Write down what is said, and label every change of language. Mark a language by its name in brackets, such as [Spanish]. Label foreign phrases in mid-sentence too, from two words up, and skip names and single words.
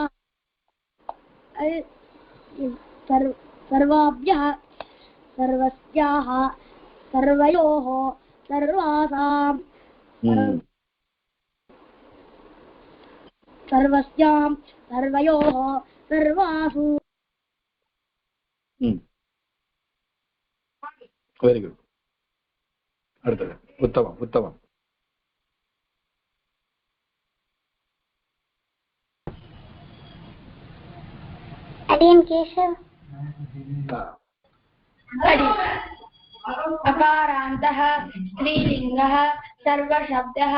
[Sanskrit] सर्वाभ्यः. सर्वस्याः सर्वयोः सर्वासां. सर्वस्यां सर्वयोः सर्वासु. [English] very good. [Tamil] அடுத்தது உத்தமம் உத்தமம். अडियन केशव. [Sanskrit] अकारान्तः स्त्रीलिङ्गः सर्वशब्दः.